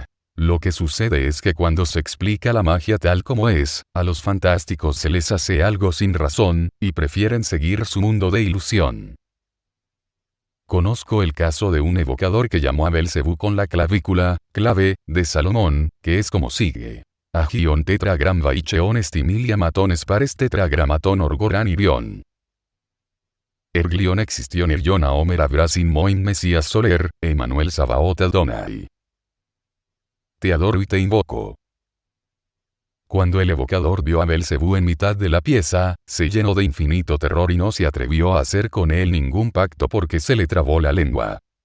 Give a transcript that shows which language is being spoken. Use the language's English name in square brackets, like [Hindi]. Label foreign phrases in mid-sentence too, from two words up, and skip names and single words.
[Spanish] Lo que sucede es que cuando se explica la magia tal como es, a los fantásticos se les hace algo sin razón, y prefieren seguir su mundo de ilusión. Conozco el caso de un evocador que llamó a Belcebú con la clave, de Salomón, que es como sigue. Agion tetragram vaicheon estimilia matones pares tetragramatón orgoran irion. Erglion existión erion aomer abrasin moin mesías soler, Emanuel Sabaoth Adonai. Te adoro y te invoco. Cuando el evocador vio a Belcebú en mitad de la pieza, se llenó de infinito terror y no se atrevió a hacer con él ningún pacto porque se le trabó la lengua.